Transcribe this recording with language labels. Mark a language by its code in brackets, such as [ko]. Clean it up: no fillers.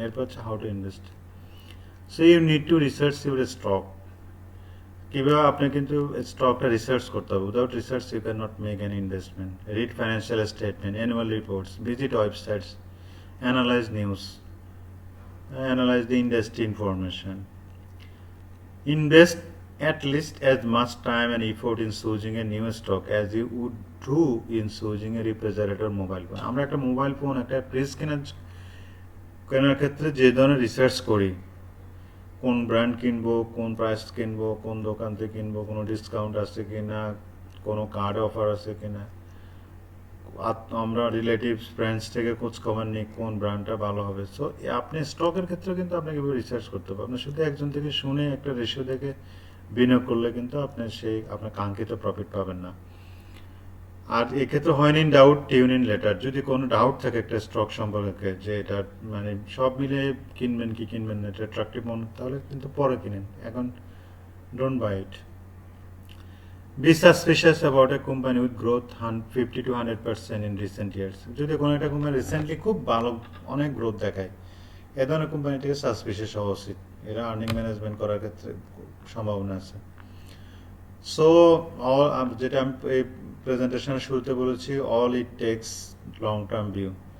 [bn] এরপর হচ্ছে [en] How to invest. So you need to research your stock, [bn] কীভাবে আপনি কিন্তু স্টকটা রিসার্চ করতে হবে। [en] Without research you can not make an investment. Read financial statement, annual reports, visit websites, analyse news, analyse the industry information. Invest at least as much time and effort in choosing a new stock as you would do in choosing a refrigerator mobile phone. [bn] আমরা একটা mobile phone, একটা fridge কেনার ক্ষেত্রে যে ধরনের research করি, কোন brand কিনবো, কোন প্রাইস কিনবো, কোন দোকান থেকে কিনবো, কোনো ডিসকাউন্ট আছে কিনা, কোনো কার্ড অফার আছে কিনা, আমরা রিলেটিভস ফ্রেন্ডস থেকে খোঁজ খবর নিই কোন ব্র্যান্ডটা ভালো হবে। সো আপনি স্টকের ক্ষেত্রে কিন্তু আপনাকে রিসার্চ করতে হবে। আপনি শুধু একজন থেকে শুনে একটা রেশিও দেখে বিনিয়োগ করলে কিন্তু আপনি আপনার কাঙ্ক্ষিত প্রফিট পাবেন না। আর এক্ষেত্রে হয় [en] in doubt tune in later, [bn] যদি কোনো ডাউট থাকে একটা স্টক সম্পর্কে যে এটা মানে সব মিলে কিনবেন কি কিনবেন না, এটা অ্যাট্রাকটিভ মনে, তাহলে কিন্তু পরে কিনেন, এখন [en] Don't buy it. Be suspicious about a company with growth 50 to 100% in recent years. [bn] যদি কোনো একটা কোম্পানি রিসেন্টলি খুব ভালো অনেক গ্রোথ দেখায়, এ ধরনের কোম্পানি থেকে সাসপিশিয়াস হওয়া উচিত, এরা আর্নিং ম্যানেজমেন্ট করার ক্ষেত্রে সম্ভাবনা আছে। সো যেটা আমি এই প্রেজেন্টেশনের শুরুতে বলেছি, [en] All it takes long term view.